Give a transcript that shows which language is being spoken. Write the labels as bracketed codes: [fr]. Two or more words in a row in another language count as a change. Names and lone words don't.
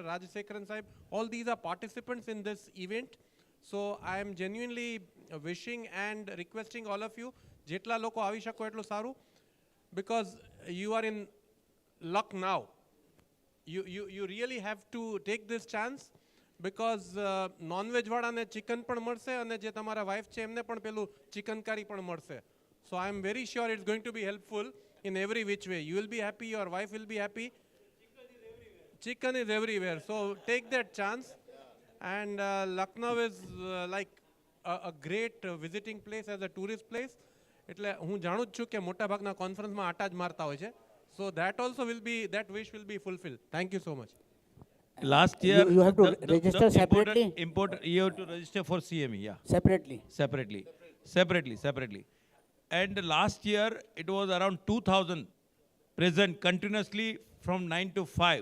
[en] Rajsekharan Sahib, all these are participants in this event. So I am genuinely wishing and requesting all of you, [gu] જેટલા લોકો આવી શકો એટલું સારું, [en] because you are in luck now. You really have to take this chance, because [gu] non-veg વાળાને chicken પણ મળશે અને જે તમારા wife છે એમને પણ પેલું [en] chicken curry [gu] પણ મળશે. [en] So I am very sure it's going to be helpful in every which way. You will be happy, your wife will be happy. Chicken is everywhere. So take that chance. And Lucknow is like a great visiting place as a tourist place. [gu] એટલે હું જાણું જ છું કે મોટા ભાગના કોન્ફરન્સમાં આટા જ મારતા હોય છે. [en] So that also will be, that wish will be fulfilled. Thank you so much. Last year, You have to register separately? You have to register for CME, yeah. Separately? Separately. And last year, it was around 2,000 present continuously from 9 to 5.